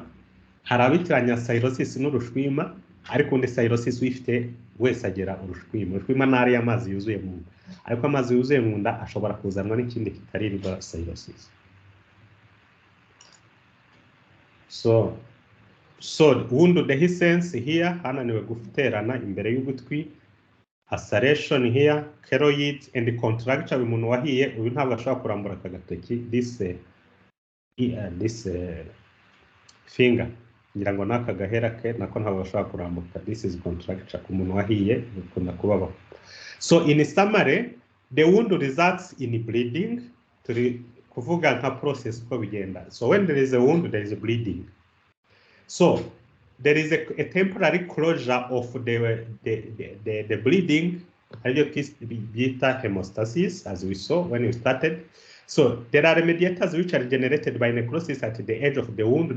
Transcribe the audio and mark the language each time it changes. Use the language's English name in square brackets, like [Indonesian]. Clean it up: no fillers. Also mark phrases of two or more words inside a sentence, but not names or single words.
[Kinyarwanda] Hari abitiranya cirrhosis n'urushwima, ariko undi cirrhosis uyifite wese agera urushwima. Urushwima ni ariya amazi yuzuye mu nda, ariko amazi yuzuye mu nda ashobora kuzanwa n'ikindi kitari [English] liver cirrhosis. So wound dehiscence here, [Kinyarwanda] hananiwe guterana imbere y'ugutwi, [English] ulceration here, keloid and contracture. [Kinyarwanda] Umuntu wahiye uyu ntabwo ashobora kurambura akagatoki, [English] this finger [Kinyarwanda] ngira ngo naka gahera ke nako ntabwo ashobora kurambuka. [English] This is contracture. [Kinyarwanda] Umuntu wahiye bikunda kubaho. [English] So in summary, the wound results in bleeding. [Kinyarwanda] Turi kuvuga nka process uko bigenda. [English] So when there is a wound, there is a bleeding. So there is a temporary closure of the bleeding, beta hemostasis, as we saw when we started. So there are mediators which are generated by necrosis at the edge of the wound.